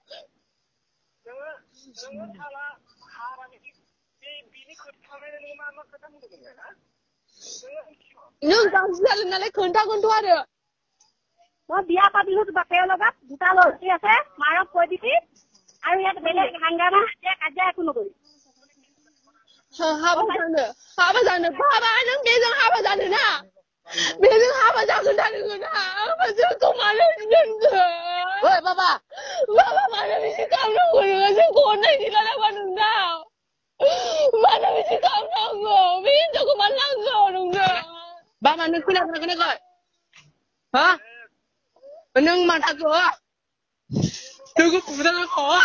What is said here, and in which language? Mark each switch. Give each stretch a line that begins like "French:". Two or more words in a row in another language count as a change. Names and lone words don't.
Bodo: नोङो थाला हाबानि बिनि खोथा नोङो मा खोथा बुंदोंमोन ना नों गाज्रि जादों नालाय खोन्थागोनथ' आरो
Assamese: মই বিয়া পাতিলো বাপেৰ লগত দুটা লৰি আছে মাৰক কৈ দিবি আৰু ইয়াত বেলেগ হাংগামা কাজিয়া একো নকৰি
Bodo: हाबा जानो बाबा नों बेजों हाबा जानो ना बेजों हाबा जागोन ना नोङो ना आंबो जोंखौ मानो दोनखो ओइ बाबा मानो बिदि खालामनांगौ नोङो जोंखौ अननाय गैला नामा नोंनाव मानो बिदि खालामनांगौ बे हिनजावखौ मानो नांगौ नोंनो बाबा नों खोनागोना खोनायाखै हा नों माथाखौ नोंखौ बुजानांगौ